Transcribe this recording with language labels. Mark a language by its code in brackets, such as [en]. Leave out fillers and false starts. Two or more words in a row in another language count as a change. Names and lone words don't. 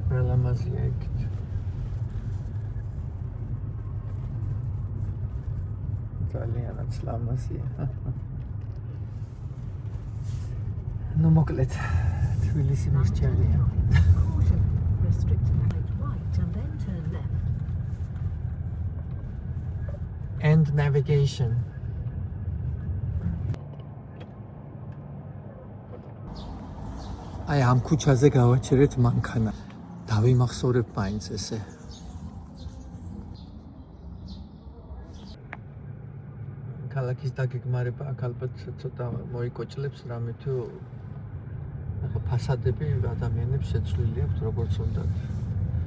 [ka] ლამაზია იქით. ძალიანაც ლამაზია. Ну, მოკლედ, თბილისი მისჩელია. [en] Caution, restricted right and then turn left. End navigation. [ka] აი ამ ქუჩაზე გავაჩერეთ მანქანა. დავიმახსოვრებ მაინც ესე. ქალაქის დაგეგმარება აქ ალბათ ცოტა მოიკოჭლებს რამე თუ ახლა ფასადები ადამიანებს შეცვლილი აქვს როგორც უნდა.